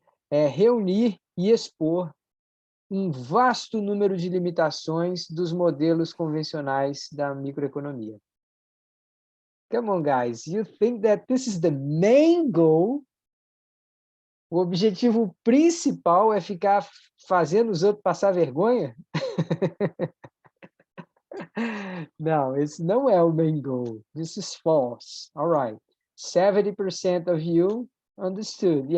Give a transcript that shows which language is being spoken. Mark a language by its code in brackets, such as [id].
[pt] É reunir e expor um vasto número de limitações dos modelos convencionais da microeconomia. [en] Come on, guys, you think that this is the main goal? [pt] O objetivo principal é ficar fazendo os outros passar vergonha? Não, esse não é o main goal. [en] This is false. All right. 70% of you understood.